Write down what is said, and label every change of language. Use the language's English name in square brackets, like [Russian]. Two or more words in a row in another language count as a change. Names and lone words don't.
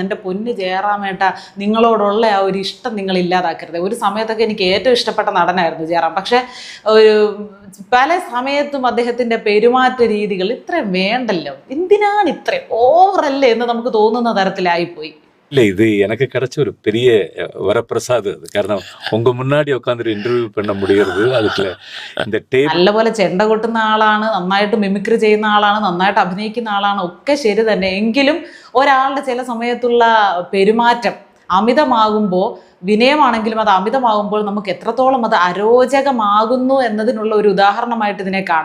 [Malayalam] എൻ്റെ പൊന്ന് ജയറാമേട്ട, നിങ്ങളോടുള്ള ആ ഒരു ഇഷ്ടം നിങ്ങൾ ഇല്ലാതാക്കരുത്. ഒരു സമയത്തൊക്കെ എനിക്ക് ഏറ്റവും ഇഷ്ടപ്പെട്ട നടനായിരുന്നു ജയറാം. പക്ഷേ പല സമയത്തും അദ്ദേഹത്തിൻ്റെ പെരുമാറ്റ രീതികൾ ഇത്രയും വേണ്ടല്ലോ, എന്തിനാണ് ഇത്രയും ഓവറല്ലേ എന്ന് നമുക്ക് തോന്നുന്ന തരത്തിലായിപ്പോയി. [Tamil] இல்லை, இது எனக்கு கிடைச்ச ஒரு பெரிய வரப்பிரசாதம் அது. കാരണം உங்க முன்னாடி உட்காந்துட்டு ഇന്റർവ്യൂ பண்ண முடியறது அதுல இந்த ടേബിൾ [Malayalam] നല്ലപോലെ ചെണ്ട കൊട്ടുന്ന ആളാണ്, നന്നായിട്ട് മിമിക്രി ചെയ്യുന്ന ആളാണ്, നന്നായിട്ട് അഭിനയിക്കുന്ന ആളാണ്, ഒക്കെ ശരി തന്നെ. എങ്കിലും ഒരാളുടെ ചില സമയത്തുള്ള പെരുമാറ്റം അമിതമാകുമ്പോൾ, വിനയമാണെങ്കിലും അത് അമിതമാകുമ്പോൾ നമുക്ക് എത്രത്തോളം അത് അരോചകമാകുന്നു എന്നതിനുള്ള ഒരു ഉദാഹരണമായിട്ട് ഇതിനെ കാണാം.